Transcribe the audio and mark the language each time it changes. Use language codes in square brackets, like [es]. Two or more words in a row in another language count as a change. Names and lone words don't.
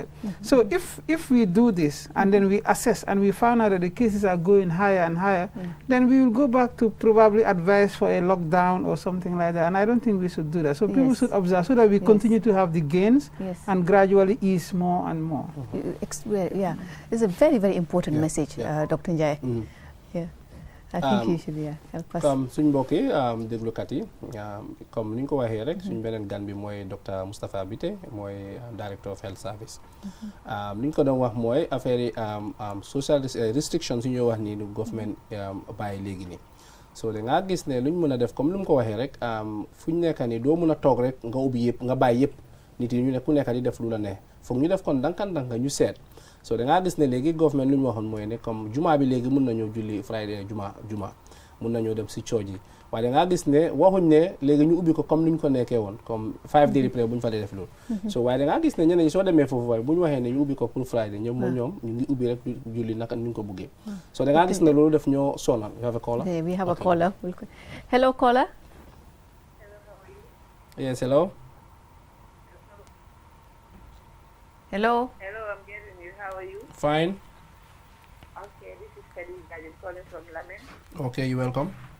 [en] So if we do this and then we assess and we find out that the cases are going higher and higher, then we will go back to probably advise for a lockdown or something like that. And I don't think we should do that. So people should observe so that we continue to have the gains and gradually ease more and more. Yeah, it's a very, very important message, Dr. Njie. I think you should help us. [wo] Comme suñ mbokk yi déglukat yi comme ni ñu ko waxee rek suñ beneen gan bi mooy Dr. [en] Moustapha Biteh mooy Director of Health Service. [wo] Ni ñu ko doon wax mooy affaire yi [en] social restrictions [wo] yu ñoo wax nii nu government bàyyi léegi nii. So da ngaa gis ne luñ mën a def comme lu mu ko waxee rek fu ñu nekk nii doo mën a toog rek nga ubbi yëpp nga bàyyi yëpp nit yi ñu ne ku nekk di def lu la ne foog ñu def kon ndànk-ndànk ñu seet. So da ngaa gis ne léegi government lu ñu waxoon mooy ne comme juma bi léegi mun nañoo julli Friday juma mun nañoo dem si church yi waaye da ngaa gis ne waxuñ ne léegi ñu ubbi ko comme ni ñu ko nekkee woon comme 5 [en] daily prayer [wo] bu ñu fa dee def loolu. So waaye da ngaa gis ne ñeneen ñi soo demee foofu waaye bu ñu waxee ne ñu ubbi ko pour Friday ñoom ñu ngi ubbi rek julli naka ni ñu ko buggee. So da ngaa gis ne loolu def ñoo sonal. [en] You have a caller? We have a caller. Hello, caller. Yes, hello. Hello. Hello, I'm getting you. How are you? Fine. Okay, this is Khadija. I'm calling from Lamen. Okay, you're welcome.